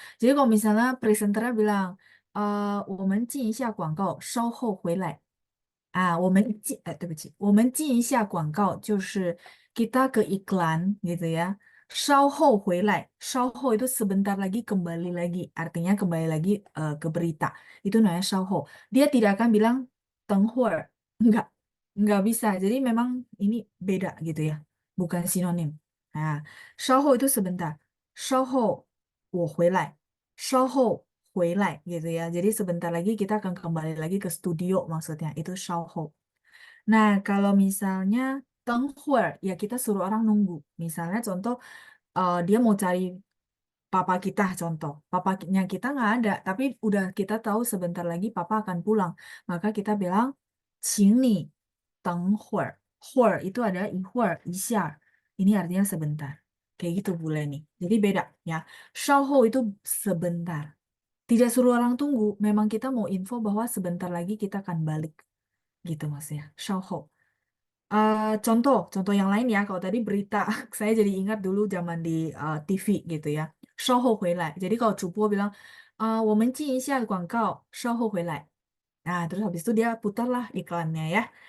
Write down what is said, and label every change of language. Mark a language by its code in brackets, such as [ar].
[id] Jadi kalau misalnya presenternya bilang, [zh] 我们进一下广告，稍后回来。对不起，我们进一下广告，就是 [id] kita ke iklan gitu ya. [zh] 稍后回来， [id] 稍后 itu sebentar lagi kembali lagi, artinya kembali lagi ke berita. Itu namanya 稍后. Dia tidak akan bilang 等会儿, enggak, enggak bisa. Jadi memang ini beda gitu ya, bukan sinonim. Nah, 稍后 itu sebentar, [zh] 稍后我回来，稍后回来 [id] gitu ya. Jadi sebentar lagi kita akan kembali lagi ke studio maksudnya. Itu 稍后. Nah, kalau misalnya 等会儿 ya kita suruh orang nunggu. Misalnya contoh dia mau cari papa kita contoh. Papanya kita nggak ada, tapi udah kita tahu sebentar lagi papa akan pulang. Maka kita bilang [zh] 请你等会儿. [id] 会儿 itu ada 一会儿,一下. Ini artinya sebentar. Kayak gitu Bu Leni. Jadi beda ya. 稍后 itu sebentar. Tidak suruh orang tunggu, memang kita mau info bahwa sebentar lagi kita akan balik. Gitu maksudnya. 稍后.Contoh yang lain ya, kalau tadi berita, saya jadi ingat dulu zaman di TV gitu ya. [zh] 稍后回来. [id] Jadi kalau Cupo bilang, [zh] 我们进一下广告,稍后回来. [id] Nah, terus habis itu dia putarlah iklannya ya.